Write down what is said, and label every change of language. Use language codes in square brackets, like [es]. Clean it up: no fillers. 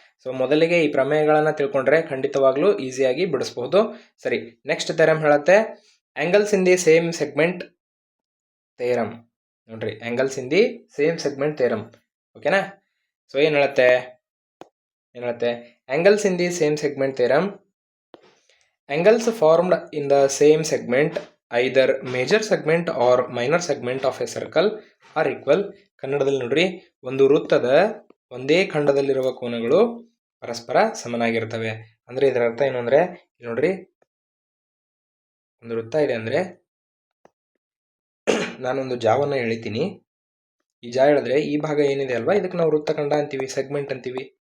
[kn] So ಮೊದಲಿಗೆ ಈ ಪ್ರಮೇಯಗಳನ್ನು ತಿಳ್ಕೊಂಡ್ರೆ ಖಂಡಿತವಾಗ್ಲೂ ಈಸಿಯಾಗಿ ಬಿಡಿಸ್ಬಹುದು. ಸರಿ, ನೆಕ್ಸ್ಟ್ ಥೆರಮ್ ಹೇಳುತ್ತೆ angles in the same segment theorem. ನೋಡ್ರಿ, angles in the same segment theorem. ಓಕೆನಾ. ಸೊ ಏನು ಹೇಳುತ್ತೆ angles in the same segment theorem. [en] Angles formed in the same segment, either major segment or minor segment of a circle are equal. [kn] ಕನ್ನಡದಲ್ಲಿ ನೋಡ್ರಿ, ಒಂದು ವೃತ್ತದ ಒಂದೇ ಖಂಡದಲ್ಲಿರುವ ಕೋನಗಳು ಪರಸ್ಪರ ಸಮನಾಗಿರ್ತವೆ. ಅಂದರೆ ಇದರ ಅರ್ಥ ಏನು ಅಂದರೆ, ನೋಡ್ರಿ, ಒಂದು ವೃತ್ತ ಇದೆ ಅಂದರೆ ನಾನೊಂದು ಜಾವನ್ನು ಎಳಿತೀನಿ. ಈ ಜಾ ಹೇಳಿದ್ರೆ ಈ ಭಾಗ ಏನಿದೆ ಅಲ್ವಾ, ಇದಕ್ಕೆ ನಾವು ವೃತ್ತಖಂಡ ಅಂತೀವಿ, ಸೆಗ್ಮೆಂಟ್ ಅಂತೀವಿ.